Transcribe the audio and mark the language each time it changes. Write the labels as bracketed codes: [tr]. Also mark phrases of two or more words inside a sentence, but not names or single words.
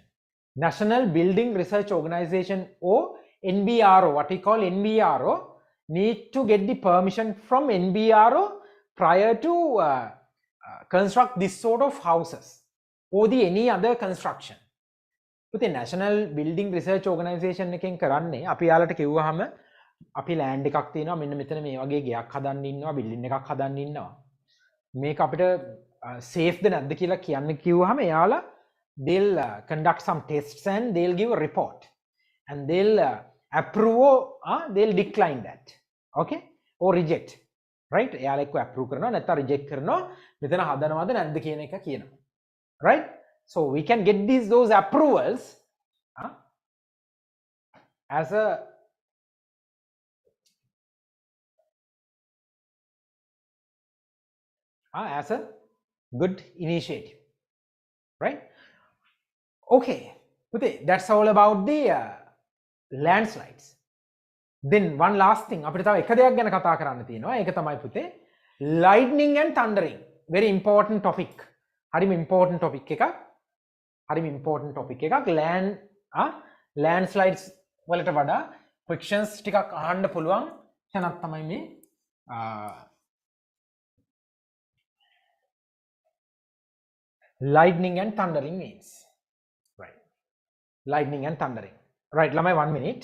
[en] National Building Research Organization or NBRO, what we call NBRO, need to get the permission from NBRO prior to construct this sort of houses or any other construction. But the National Building Research Organization [si] එකෙන් කරන්නේ අපි යාලට කිව්වහම අපි land එකක් තියෙනවා මෙන්න මෙතන මේ වගේ ගයක් හදන්න ඉන්නවා building එකක් හදන්න ඉන්නවා මේක අපිට safe ද නැද්ද කියලා කියන්න කිව්වහම එයාලා [en] they'll conduct some tests and they'll give a report and they'll approve or they'll decline that, okay, or reject, right? [si] එයාලා එක්ක approve කරනවා නැත්නම් reject කරනවා මෙතන හදනවද නැද්ද කියන එක කියනවා, right? [en] So we can get those approvals as a good initiative, right? Okay, that's all about the landslides. Then one last thing [si] අපිට තව එක දෙයක් ගැන කතා කරන්න තියෙනවා. ඒක තමයි පුතේ [en] lightning and thundering. Very important topic. [si] හරිම [en] important topic [si] එකක්. landslides වලට වඩා questions ටිකක් අහන්න පුළුවන් තැනක් තමයි මේ [en] lightning and thundering means. Right. Lightning and thundering. Right, lamai 1 minute.